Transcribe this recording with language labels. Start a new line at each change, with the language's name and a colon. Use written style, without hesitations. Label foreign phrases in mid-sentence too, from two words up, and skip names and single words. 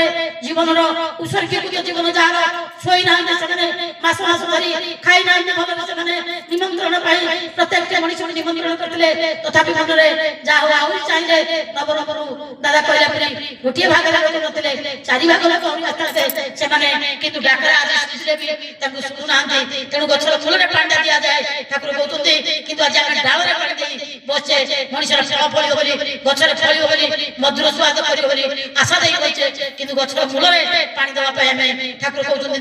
Bangla: জীবনর উৎসর্গীকৃত জীবন যার শোই না সেখানে মাস মাস ধরি খাই না
Odia: ସେମାନେ ନିମନ୍ତ୍ରଣ ପାଇଁ ପ୍ରତ୍ୟେକ ମଣିଷକୁ ନିମନ୍ତ୍ରଣ କରିଥିଲେ ତଥାପି ମନରେ ଯାହା ହଉ ଆହୁରି ଚାହିଁଲେ ନବରଙ୍ଗରୁ ଦାଦା କହିଲା ପରି ଗୋଟିଏ ଭାଗରେ ଲୋକ ନଥିଲେ ଚାରି ଭାଗ ଲୋକ ଆସିଥାନ୍ତେ ସେମାନେ କିନ୍ତୁ ଡାକରା ଆଜି ଆସିଥିଲେ ବି ତାଙ୍କୁ ଶୁଣୁନାହାନ୍ତି ତେଣୁ ଗଛର ମୂଳରେ ପାଣିଟା ଦିଆଯାଏ ଠାକୁର କହୁଛନ୍ତି କିନ୍ତୁ ଆଜି ଆମେ ଡାଳରେ ପାଣି ଦେଇ ବସେ ମଣିଷର ଫଳ ଫଳିବ ବୋଲି ଗଛରେ ଫଳିବ ବୋଲି ମଧୁର ସ୍ୱାଦ କରିବ ବୋଲି ଆଶା ଦେଇ ବସେ କିନ୍ତୁ ଗଛର ମୂଳରେ ପାଣି ଦେବା ପାଇଁ ଆମେ ଠାକୁର କହୁଛନ୍ତି